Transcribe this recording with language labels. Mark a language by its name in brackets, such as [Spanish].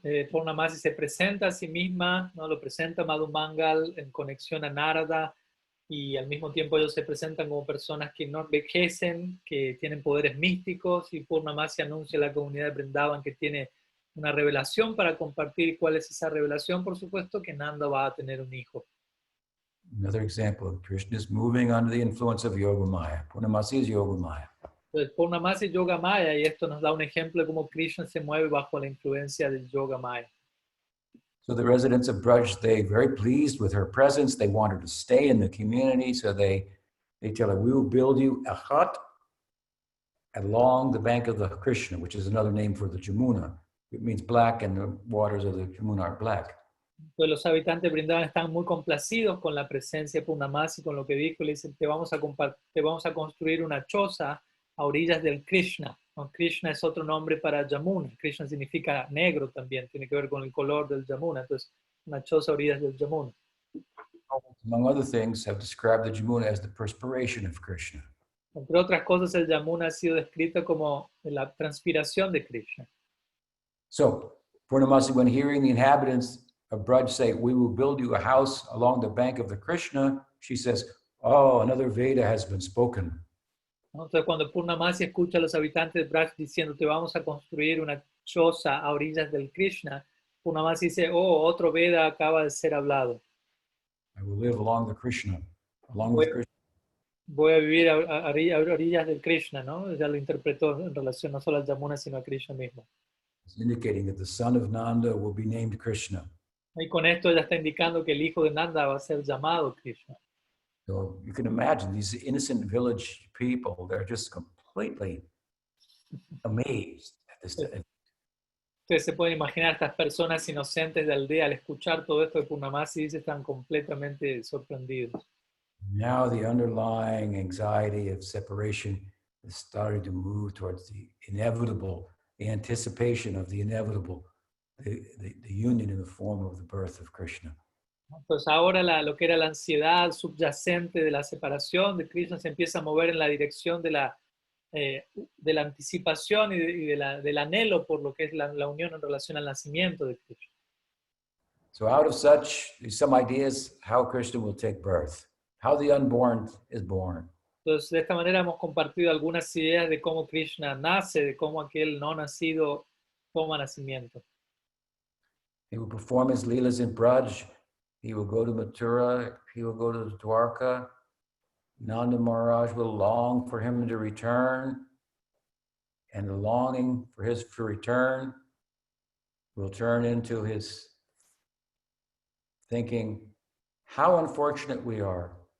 [Spanish] Purnamasi se presenta a sí misma, ¿no? Lo presenta Madhumangal en conexión a Narada, y al mismo tiempo ellos se presentan como personas que no envejecen, que tienen poderes místicos, y Purnamasi anuncia a la comunidad de Vrindavan que tiene una revelación para compartir. ¿Cuál es esa revelación? Por supuesto que Nanda va a tener un hijo. [English] Another example, Krishna is moving under the influence of Yogamaya. Purnamasi is Yogamaya. [Spanish] Entonces, Purnamasi es Yoga Maya, y esto nos da un ejemplo de cómo Krishna se mueve bajo la influencia del Yoga Maya. [English] So the residents of Braj, they very pleased with her presence. They want her to stay in the community. So they tell her, we will build you a hut along the bank of the Krishna, which is another name for the Jamuna. It means black, and the waters of the Jamuna are black. [Spanish] Entonces los habitantes de Vrindavan están muy complacidos con la presencia de Purnamasi, con lo que dijo. Le dicen, te vamos a construir una choza a orillas del Krishna. ¿No? Krishna es otro nombre para Yamuna. Krishna significa negro también, tiene que ver con el color del Yamuna. Entonces, una choza a orillas del Yamuna. [English] Among other things, have described the Jamuna as the perspiration of Krishna. [Spanish] Entre otras cosas, el Yamuna ha sido descrito como la transpiración de Krishna. [English] So, Purnamasi, when hearing the inhabitants of Braj say, we will build you a house along the bank of the Krishna, she says, oh, another Veda has been spoken. [Spanish] Entonces, cuando Purnamasi escucha a los habitantes de Braj diciendo, te vamos a construir una choza a orillas del Krishna, Purnamasi dice, oh, otro Veda acaba de ser hablado. [English] I will live along the Krishna, along with Krishna. [Spanish] voy a vivir a orillas del Krishna, ¿no? Ya lo interpretó en relación no solo al Yamuna, sino a Krishna mismo. [English] It's indicating that the son of Nanda will be named Krishna. [Spanish] Y con esto ya está indicando que el hijo de Nanda va a ser llamado Krishna. [English] So you can imagine these innocent village people, they're just completely amazed at this. [Spanish] Ustedes se pueden imaginar estas personas inocentes de aldea al escuchar todo esto de Purnamasi, dice, están completamente sorprendidos. [English] Now the underlying anxiety of separation is starting to move towards the inevitable, the anticipation of the inevitable, the union in the form of the birth of Krishna. [Spanish] Entonces ahora lo que era la ansiedad subyacente de la separación de Krishna se empieza a mover en la dirección de la anticipación y del anhelo por lo que es la unión en relación al nacimiento de Krishna. [English] So out of such, some ideas how Krishna will take birth, how the unborn is born. [Spanish] Entonces de esta manera hemos compartido algunas ideas de cómo Krishna nace, de cómo aquel no nacido toma nacimiento. [English] He will perform his leelas in Braj. He will go to Mathura. He will go to Dwarka. Nanda Maharaj will long for him to return. And the longing for his return will turn into his thinking, how unfortunate we are.